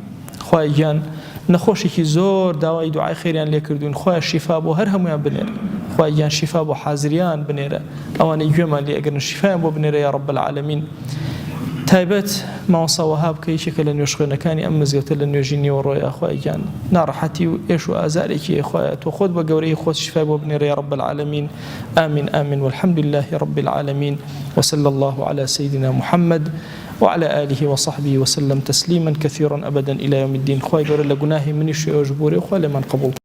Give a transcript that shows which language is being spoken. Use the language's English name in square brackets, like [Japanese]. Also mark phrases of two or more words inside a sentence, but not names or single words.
[Central Kurdish] خوای گیان نەخۆشێکی زۆر داوای دوعای خێریان لێ کردوون، خوای شیفا بۆ هەر هەمویان بنێرە، خوای گیان شیفا بۆ حازریان بنێرە، ئەوانەی گوێمان لێ ئەگەرن شیفایان بۆ بنێرە [Arabic] یا رب العالمین. [Central Kurdish] تایبەت مامۆستا وەهاب کە یەکێکە لە نوێژ خوێنەکانی ئەم مزگەوتە لە نوێژی نیوەڕۆیە، خوای گیان ناڕەحەتی و ئێش و ئازارێکی خوایە تۆ خۆت بە گەورەی خۆت شیفای بۆ بنێرە [Arabic] یا رب العالمین. آمین آمین والحمد لله رب العالمين وصلى الله على سيدنا محمد وعلى آله وصحبه وسلم تسليما كثيرا أبدا إلى يوم الدين. [Central Kurdish] خوای گەورە لە گوناهی منیش ئێوەش بوورێ، خوای لێمان قبوڵ